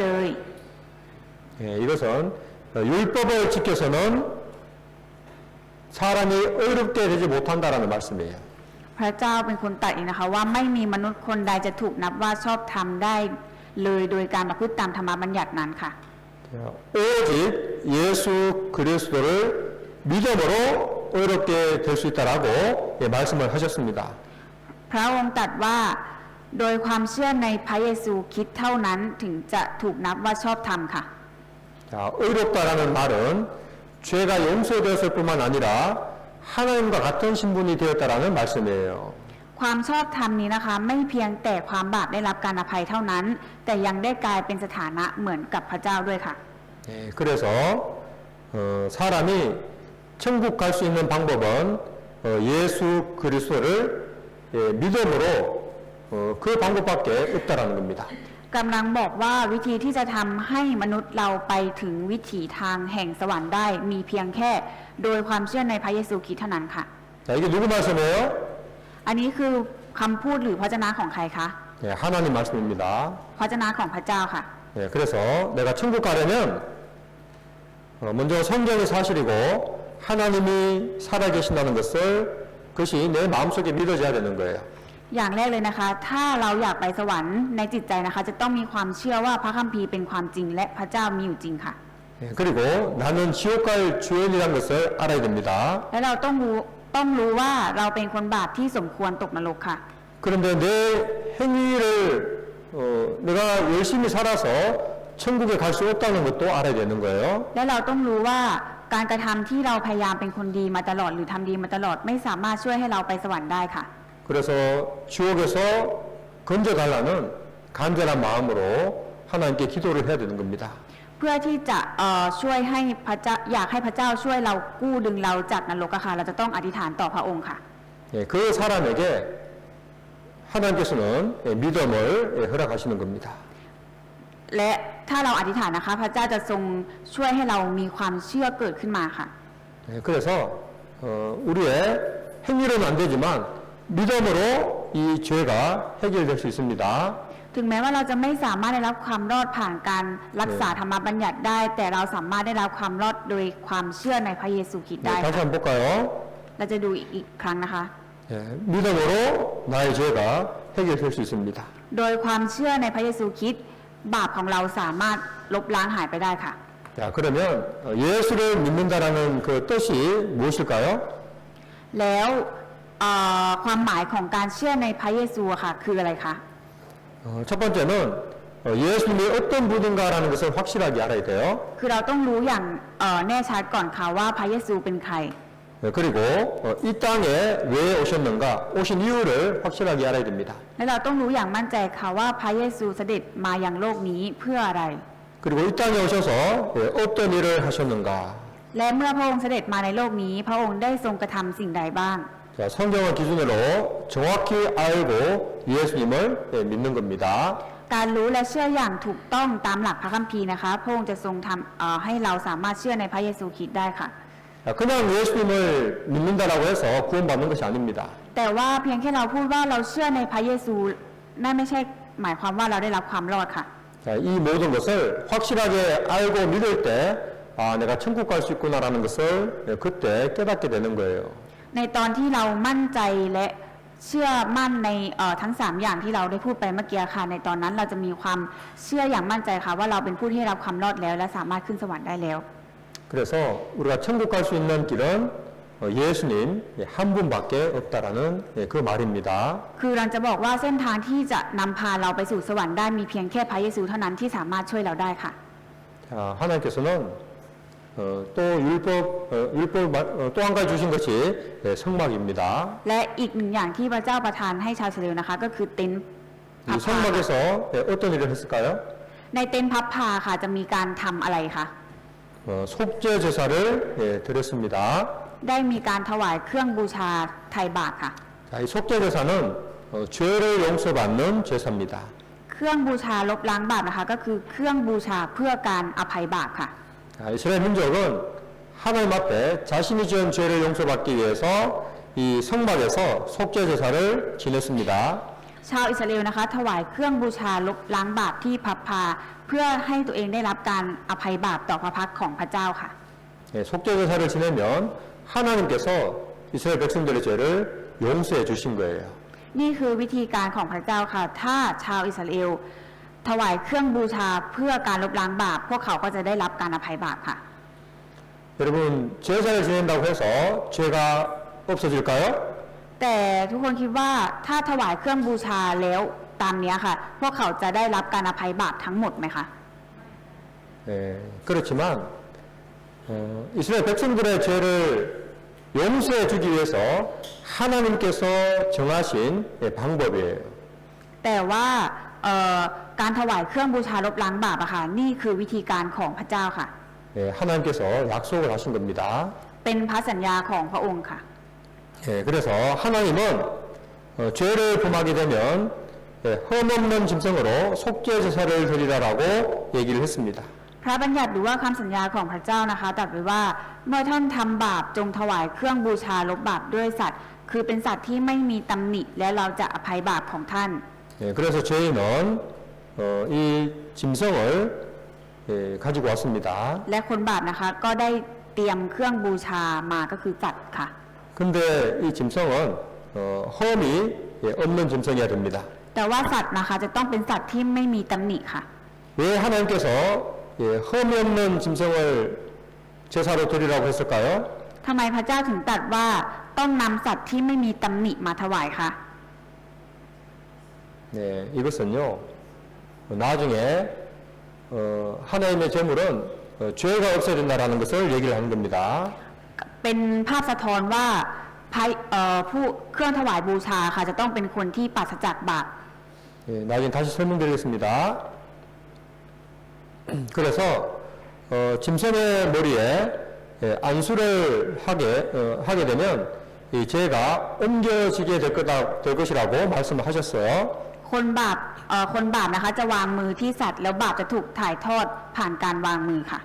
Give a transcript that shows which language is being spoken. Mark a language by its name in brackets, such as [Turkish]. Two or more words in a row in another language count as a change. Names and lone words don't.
[Korean] 예, 이것은 율법을 지켜서는 사람이 의롭게 되지 못한다라는 말씀이에요. [Thai] พระเจ้าเป็นคนตรัสเองนะคะว่าไม่มีมนุษย์คนใดจะถูกนับว่าชอบธรรมได้เลยโดยการประพฤติตามธรรมบัญญัตินั้นค่ะ [Korean] 오직 예수 그리스도를 믿음으로 의롭게 될 수 있다라고 예, 말씀을 하셨습니다. [Thai] พระองค์ตรัสว่าโดยความเชื่อในพระเยซูคริสต์เท่านั้นถึงจะถูกนับว่าชอบธรรมค่ะ [Korean] 자, 의롭다라는 말은 죄가 용서되었을 뿐만 아니라 하나님과 같은 신분이 되었다라는 말씀이에요. [Thai] ความชอบธรรมนี้นะคะไม่เพียงแต่ความบาปได้รับการอภัยเท่านั้น แต่ยังได้กลายเป็นสถานะเหมือนกับพระเจ้าด้วยค่ะ [Korean] 예, 그래서 사람이 천국 갈 수 있는 방법은 예수 그리스도를 예, 믿음으로 그 방법밖에 없다라는 겁니다. [Thai] กำลังบอกว่าวิธีที่จะทำให้มนุษย์เราไปถึงวิถีทางแห่งสวรรค์ได้มีเพียงแค่โดยความเชื่อในพระเยซูคริสต์เท่านั้นค่ะ [Korean] 자, 이게 누구 말씀이에요? [Thai] อันนี้คือคำพูดหรือพระวจนะของใครคะ [Korean] 예, 하나님 말씀입니다. [Thai] พระวจนะของพระเจ้าค่ะ [Korean] 예, 그래서 내가 천국 가려면 먼저 성경이 사실이고 하나님이 살아계신다는 것을 그것이 내 마음속에 믿어져야 되는 거예요. [Thai] อย่างแรกเลยนะคะ ถ้าเราอยากไปสวรรค์ในจิตใจนะคะ จะต้องมีความเชื่อว่าพระคัมภีร์เป็นความจริงและพระเจ้ามีอยู่จริงค่ะ [Korean] 예, 그리고 나는 지옥 갈 죄인이라는 것을 알아야 됩니다. [Thai] และเราต้องรู้ว่าเราเป็นคนบาปที่สมควรตกนรกค่ะ [Korean] 그런데 내 행위를 내가 열심히 살아서 천국에 갈 수 없다는 것도 알아야 되는 거예요. [Thai] และเราต้องรู้ว่าการกระทำที่เราพยายามเป็นคนดีมาตลอดหรือทำดีมาตลอดไม่สามารถช่วยให้เราไปสวรรค์ได้ค่ะ [Korean] 그래서 지옥에서 건져달라는 간절한 마음으로 하나님께 기도를 해야 되는 겁니다. [Thai] เพื่อที่จะช่วยให้พระเจ้าอยากให้พระเจ้าช่วยเรากู้ดึงเราจากนรกอะค่ะเราจะต้องอธิษฐานต่อพระองค์ค่ะ [Korean] 예, 그 사람에게 하나님께서는 믿음을 허락하시는 겁니다. [Thai] และถ้าเราอธิษฐานนะคะ พระเจ้าจะทรงช่วยให้เรามีความเชื่อเกิดขึ้นมาค่ะ [Korean] 예, 그래서 우리의 행위로는 안 되지만 믿음으로 이 죄가 해결될 수 있습니다. [Thai] ถึงแม้ว่าเราจะไม่สามารถได้รับความรอดผ่านการรักษาธรรมบัญญัติได้ แต่เราสามารถได้รับความรอดโดยความเชื่อในพระเยซูคริสต์ [Korean] 네, [Thai] ได้ [Korean] 다시 [Thai] ค่ะ [Korean] 한번 볼까요? [Thai] เราจะดูอีกครั้งนะคะ [Korean] 예, 믿음으로 나의 죄가 해결될 수 있습니다. [Thai] โดยความเชื่อในพระเยซูคริสต์บาปของเราสามารถลบล้างหายไปได้ค่ะ [Korean] 자, 그러면 예수를 믿는다라는 그 뜻이 무엇일까요? [Thai] แล้วความหมายของการเชื่อในพระเยซูอะค่ะ คืออะไรคะ [Korean] 첫 번째는 예수님이 어떤 분인가라는 것을 확실하게 알아야 돼요. [Thai] คือเราต้องรู้อย่างแน่ชัดก่อนค่ะว่าพระเยซูเป็นใคร [Korean] 그리고 이 땅에 왜 오셨는가, 오신 이유를 확실하게 알아야 됩니다. [Thai] และเราต้องรู้อย่างมั่นใจค่ะว่าพระเยซูเสด็จมายังโลกนี้เพื่ออะไร [Korean] 그리고 이 땅에 오셔서 어떤 일을 하셨는가. [Thai] และเมื่อพระองค์เสด็จมาในโลกนี้ พระองค์ได้ทรงกระทำสิ่งใดบ้าง [Korean] 자, 성경을 기준으로 정확히 알고 예수님을 믿는 겁니다. [Thai] การรู้และเชื่ออย่างถูกต้องตามหลักพระคัมภีร์นะคะ พระองค์จะทรงทำให้เราสามารถเชื่อในพระเยซูคริสต์ได้ค่ะ [Korean] 그냥 예수님을 믿는다라고 해서 구원받는 것이 아닙니다. [Thai] แต่ว่าเพียงแค่เราพูดว่าเราเชื่อในพระเยซูนั่นไม่ใช่หมายความว่าเราได้รับความรอดค่ะ [Korean] 자, 이 모든 것을 확실하게 알고 믿을 때 내가 천국 갈 수 있구나라는 것을 그때 깨닫게 되는 거예요. [Thai] ในตอนที่เรามั่นใจและเชื่อมั่นในทั้ง3อย่างที่เราได้พูดไปเมื่อกี้ค่ะ ในตอนนั้นเราจะมีความเชื่ออย่างมั่นใจค่ะว่าเราเป็นผู้ที่รับความรอดแล้วและสามารถขึ้นสวรรค์ได้แล้ว [Korean] 그래서 우리가 천국 갈 수 있는 길은 예수님 한 분밖에 없다라는 그 말입니다. [Thai] คือเราจะบอกว่าเส้นทางที่จะนำพาเราไปสู่สวรรค์ได้มีเพียงแค่พระเยซูเท่านั้นที่สามารถช่วยเราได้ค่ะ [Korean] 자, 하나님께서는 또 율법 또 한 가지 주신 것이 성막입니다. [Thai] และอีกหนึ่งอย่างที่พระเจ้าประทานให้ชาวอิสราเอลนะคะ ก็คือเต็นท์พั [Korean] 이 [Thai] บผ้า [Korean] 성막에서 어떤 일을 했을까요? [Thai] ในเต็นท์พับผ้าค่ะจะมีการทำอะไรคะ [Korean] 속죄 제사를 드렸습니다. [Thai] ได้มีการถวายเครื่องบูชาไถ่บาปค่ะ [Korean] 자, 이 속죄 제사는 죄를 용서받는 제사입니다. [Thai] เครื่องบูชาลบล้างบาปนะคะ ก็คือเครื่องบูชาเพื่อการอภัยบาปค่ะ [Korean] 자, 이스라엘 민족은 하나님 앞에 자신이 지은 죄를 용서받기 위해서 이 성막에서 속죄 제사를 지냈습니다. [Thai] ชาวอิสราเอลนะคะ ถวายเครื่องบูชาลบล้างบาปที่พับพาเพื่อให้ตัวเองได้รับการอภัยบาปต่อพระพักตร์ของพระเจ้าค่ะ [Korean] 속죄 제사를 지내면 하나님께서 이스라엘 백성들의 죄를 용서해 주신 거예요. [Thai] นี่คือวิธีการของพระเจ้าค่ะ ถ้าชาวอิสราเอลถวายเครื่องบูชาเพื่อการลบล้างบาปพวกเขาก็จะได้รับการอภัยบาปค่ะ [Korean] 여러분 제사를 지낸다고 해서 죄가 없어질까요? [Thai] แต่ทุกคนคิดว่าถ้าถวายเครื่องบูชาแล้วตามเนี้ยค่ะ พวกเขาจะได้รับการอภัยบาปทั้งหมดไหมคะ [Korean] 그렇지만 이스라엘 백성들의 죄를 용서해 주기 위해서 하나님께서 정하신 방법이에요. [Thai] แต่ว่าการถวายเครื่องบูชาลบล้างบาปอะค่ะนี่คือวิธีการของพระเจ้าค่ะ [Korean] 하나님께서 약속을 하신 겁니다. [Thai] เป็นพระสัญญาของพระองค์ค่ะ [Korean] 그래서 하나님은 죄를 범하게 되면 흠없는 짐승으로 속죄 제사를 드리라라고 얘기를 했습니다. [Thai] พระบัญญัติหรือว่าคำสัญญาของพระเจ้านะคะตรัสไว้ว่าเมื่อท่านทำบาปจงถวายเครื่องบูชาลบบาปด้วยสัตว์ คือเป็นสัตว์ที่ไม่มีตำหนิและเราจะอภัยบาปของท่าน [Korean] 그래서 저희는 이 짐승을 가지고 왔습니다. [Thai] และคนบาปนะคะก็ได้เตรียมเครื่องบูชามาก็คือสัตว์ค่ะ [Korean] 근데 이 짐승은 흠이 없는 짐승이어야 됩니다. [Thai] แต่ว่าสัตว์นะคะจะต้องเป็นสัตว์ที่ไม่มีตำหนิค่ะ [Korean] 왜 하나님께서 흠이 없는 짐승을 제사로 드리라고 했을까요? [Thai] ทำไมพระเจ้าถึงตรัสว่าต้องนำสัตว์ที่ไม่มีตำหนิมาถวายคะ [Korean] 네, 이것은요 나중에 하나님의 제물은 죄가 없어야 된다라는 것을 얘기를 하는 겁니다. [Thai] เป็นภาพสะท้อนว่าผู้เครื่องถวายบูชาค่ะจะต้องเป็นคนที่ปราศจากบาป [Korean] 나중에 다시 설명드리겠습니다. 그래서 짐승의 머리에 안수를 하게 되면 이 죄가 옮겨지게 될 것이라고 말씀하셨어요. [Thai] คนบาปนะคะจะวางมือที่สัตว์แล้วบาปจะถูกถ่ายทอดผ่านการวางมือค่ะ